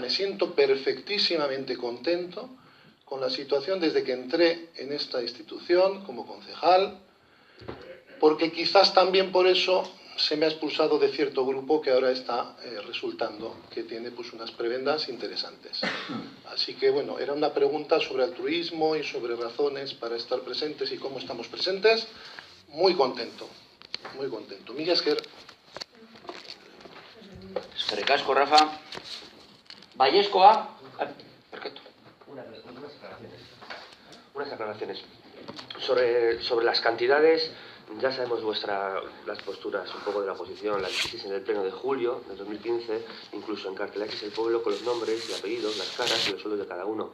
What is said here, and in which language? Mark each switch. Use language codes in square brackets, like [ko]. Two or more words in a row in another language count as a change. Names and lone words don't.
[es] Me siento perfectísimamente contento con la situación desde que entré en esta institución como concejal, porque quizás también por eso se me ha expulsado de cierto grupo que ahora está resultando que tiene pues unas prebendas interesantes. Así que bueno, era una pregunta sobre altruismo y sobre razones para estar presentes y cómo estamos presentes. Muy contento, muy contento. [eu] Mila esker. Eskerrik asko, Rafa. Baiezkoa. [es] Perfecto. Unas aclaraciones. Sobre las cantidades, ya sabemos las posturas un poco de la oposición, las dijisteis en el pleno de julio de 2015, incluso encartelasteis el pueblo con los nombres y apellidos, las caras y los sueldos de cada uno.